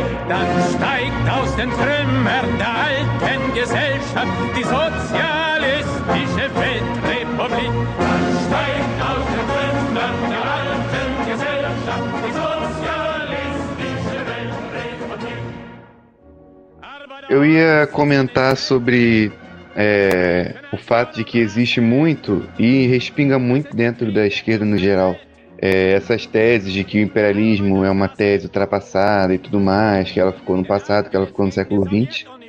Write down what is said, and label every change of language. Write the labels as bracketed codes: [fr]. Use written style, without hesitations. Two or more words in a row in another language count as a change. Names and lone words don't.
[de] Dann steigt aus den Trümmern der alten Gesellschaft die sozialistische Weltrepublik. Dann steigt aus den Trümmern der alten Gesellschaft die sozialistische Weltrepublik. [pt] Eu ia comentar sobre o fato de que existe muito e respinga muito dentro da esquerda no geral. Essas teses de que o imperialismo é uma tese ultrapassada e tudo mais, que ela ficou no passado, que ela ficou no século XX.